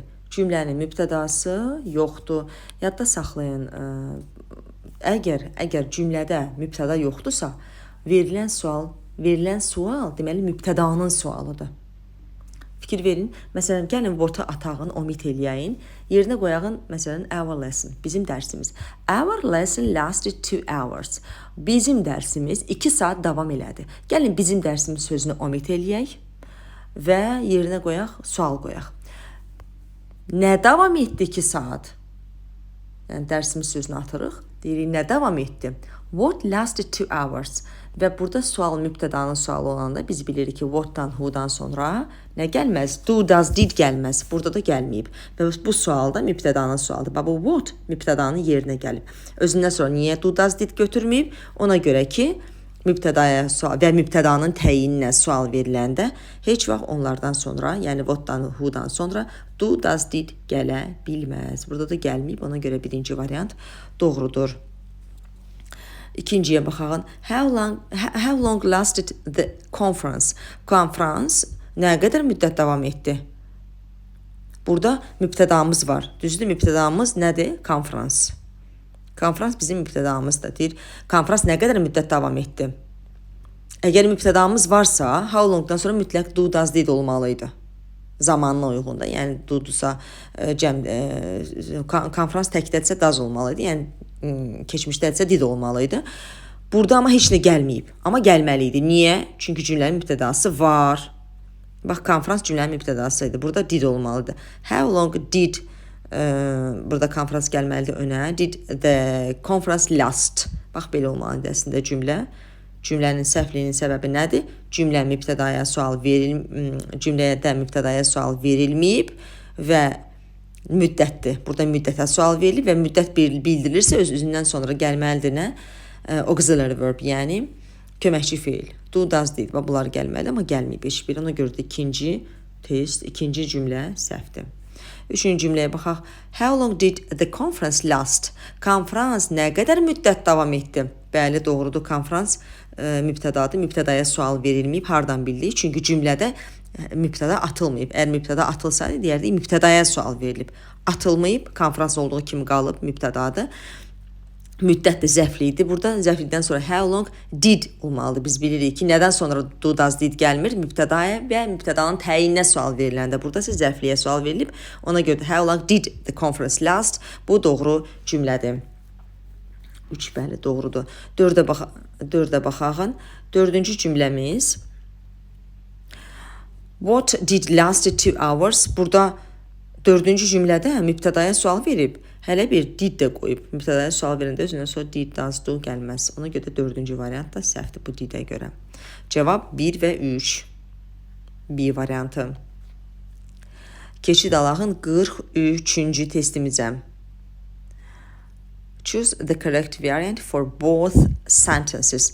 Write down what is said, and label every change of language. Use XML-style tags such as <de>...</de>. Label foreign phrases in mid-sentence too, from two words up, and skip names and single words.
<az>Cümlənin mübtədası yoxdur. Yadda saxlayın. Əgər cümlədə mübtəda yoxdursa, verilən sual deməli mübtədanın sualıdır. Fikir verin. Məsələn, gəlin what-u atağın, omit eləyəyin. Yerinə qoyağın, məsələn,</az> <en>our lesson,</en> <az>bizim dərsimiz.</az> <en>Our lesson lasted 2 hours.</en> <az>Bizim dərsimiz 2 saat davam elədi. Gəlin bizim dərsimiz sözünü omit eləyək və yerinə qoyaq, sual qoyaq. Nə davam etdi 2 saat? Yəni, dərsimiz sözünü atırıq. Deyirik, nə davam etdi?</az> <en>What lasted 2 hours?</en> <az>Və burada sual mübtədanın sualı olanda biz bilirik ki, what'dan, who'dan sonra nə gəlməz?</az> <en>Do, does, did</en> <az>gəlməz. Burada da gəlməyib. Və bu sualda mübtədanın sualıdır. Bu what mübtədanın yerinə gəlib. Özündən sonra niyə</az> <en>do, does, did</en> <az>götürməyib? Ona görə ki, mübtədaya sual və mübtədanın təyininə sual veriləndə heç vaxt onlardan sonra, yəni what'dan, who'dan sonra</az> <en>do, does, did</en> <az>gələ bilməz. Burada da gəlməyib. Ona görə birinci variant doğrudur. İkinciyə baxaq.</az> <en>How long lasted the conference?</en> <az>Konferans nə qədər müddət davam etdi? Burada mübtədamız var. Düzdür, mübtədamız nədir? Konferans. Konferans bizim mübtədamızdır. Deyir, konferans nə qədər müddət davam etdi? Əgər mübtədamız varsa,</az> <en>how longdan</en> <az>sonra mütləq</az> <en>do, does, did</en> <az>olmalıydı. Zamanına uyğunda. Yəni do-dursa, konferans təkdədirsə does olmalıydı. Yəni keçmişdədirsə did olmalıydı. Burada amma heç nə gəlməyib. Amma gəlməliydi. Niyə? Çünki cümlənin mübtədası var. Bax, konferans cümlənin mübtədası idi. Burada did olmalıdır.</az> <en>How long did</en> <az>burada konferans gəlməlidir önə.</az> <en>Did the conference last?</en> <az>Bax, belə olmalıdır əslində cümlə. Cümlənin səhvliyinin səbəbi nədir? Cümləyə də mübtədaya sual verilməyib və müddətdir. Burada müddətə sual verilir və müddət bildirilirsə özündən sonra gəlməlidir nə?</az> <en>Auxiliary verb,</en> <az>yəni köməkçi feil.</az> <en>Do, does, did.</en> <az>Bunlar gəlməlidir, amma gəlməyib heç biri. Ona görə də ikinci cümlə səhvdir. Üçüncü cümləyə baxaq.</az> <en>How long did the conference last?</en> <az>Konferans nə qədər müddət davam etdi? Bəli, doğrudur. Konferans mübtədadır. Mübtədaya sual verilməyib. Hardan bildik? Çünki cümlədə mübtəda atılmayıb. Əgər mübtəda atılsaydı, deyərdik, mübtədaya sual verilib. Atılmayıb, konferans olduğu kimi qalıb, mübtədadır. Müddət də zəfli idi. Burada zəflidən sonra</az> <en>how long did</en> <az>olmalıdır. Biz bilirik ki, nədən sonra</az> <en>do, does, did</en> <az>gəlmir? Mübtədaya və mübtədanın təyininə sual veriləndə. Burada isə zəfliyə sual verilib. Ona görə</az> <en>how long did the conference last?</en> <az>Bu doğru cümlədir. 3 bəli, doğrudur. 4-ə baxağın. 4-cü cümləmiz.</az> <en>What did lasted 2 hours?</en> <az>Burada 4-cü cümlədə mübtədaya sual verib. Hələ bir did də qoyub. Mübtədaya sual verəndə özündən sonra</az> <en>did, does, do</en> <az>gəlməz. Ona görə 4-cü variant da səhvdir bu didə görə. Cavab 1 və 3. B variantı. Keçid alağın 43-cü testimizə.</az> <en>Choose the correct variant for both sentences.</en>